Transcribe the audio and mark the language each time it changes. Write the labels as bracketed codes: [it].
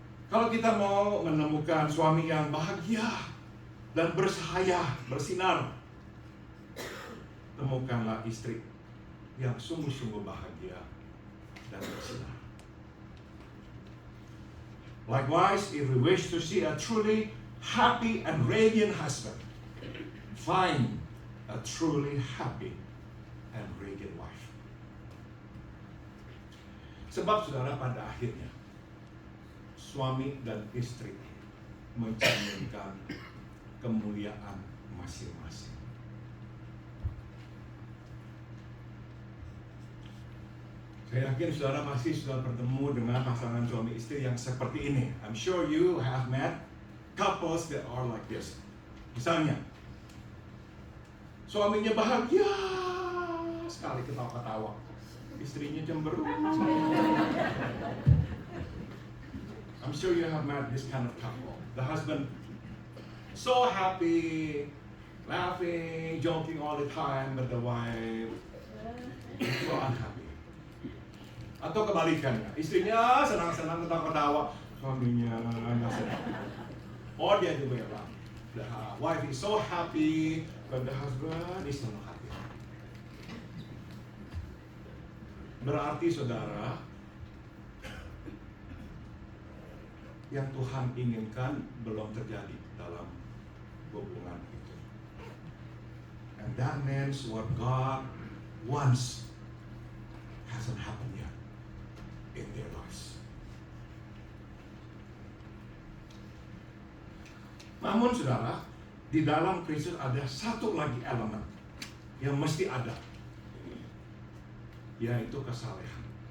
[id] Kalau kita mau menemukan suami yang bahagia dan bersahaya, bersinar, temukanlah istri yang sungguh-sungguh bahagia dan bersinar. [en] Likewise, if we wish to see a truly happy and radiant husband, find a truly happy and radiant wife. [id] Sebab saudara, pada akhirnya suami dan istri mencerminkan kemuliaan masing-masing. Saya yakin saudara pasti sudah bertemu dengan pasangan suami istri yang seperti ini. [en] I'm sure you have met couples that are like this. [id] Misalnya, suaminya bahagia sekali ketawa-ketawa, istrinya cemberut. [en] I'm sure you have met this kind of couple. The husband so happy, laughing, joking all the time, but the wife so unhappy. [id] Atau kebalikannya, istrinya senang-senang ketawa-ketawa, suaminya nggak senang. [en] Or the other way around. The wife is so happy, but the husband is not happy. [id] Berarti saudara, yang Tuhan inginkan belum terjadi dalam hubungan itu. [en] And that means what God wants hasn't happened yet in their lives. [id] Namun saudara, di dalam Kristus ada satu lagi elemen yang mesti ada, yaitu kesalehan.